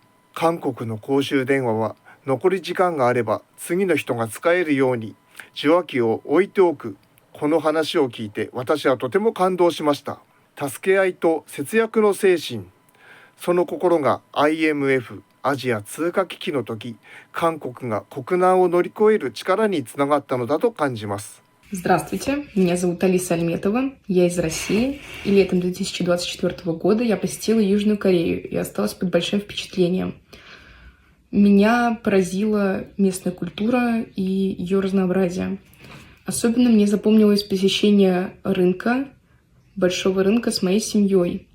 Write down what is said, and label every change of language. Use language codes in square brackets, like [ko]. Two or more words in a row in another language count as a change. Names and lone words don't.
[ja] 韓国の公衆電話は残り時間があれば次の人が使えるように受話器を置いておく。この話を聞いて私はとても感動しました。助け合いと節約の精神、その心が IMF アジア通貨危機の時、韓国が国難を乗り越える力につながったのだと感じます。 [ru] Здравствуйте, меня зовут Алиса Альметова, я из России, и летом 2024 года я посетила Южную Корею и осталась под большим впечатлением. Меня поразила местная культура и ее разнообразие. Особенно мне запомнилось посещение рынка, большого рынка с моей семьей.